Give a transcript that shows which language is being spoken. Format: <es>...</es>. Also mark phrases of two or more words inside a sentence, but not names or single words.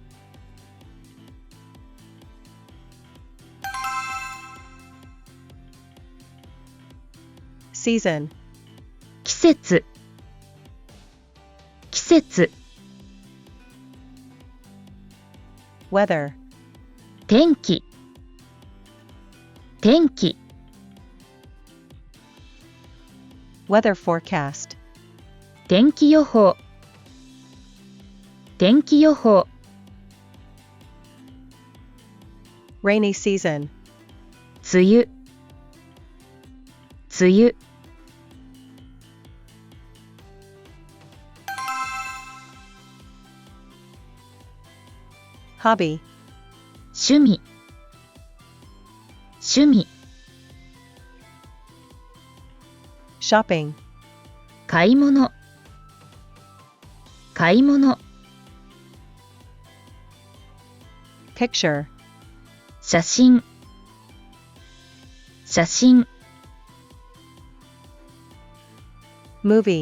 <en>season,</en> <ja>季節、季節、</ja> <en>weather,</en> <ja>天気、天気、</ja> <en>weather forecast,</en> <ja>天気予報、天気予報、</ja> <en>rainy season,</en> <ja>梅雨、梅雨、</ja> <en>hobby,</en> <ja>趣味、趣味、</ja> <en>shopping,</en> <ja>買い物、買い物、</ja> <en>picture,</en> <ja>写真、写真、</ja> <en>movie,</en>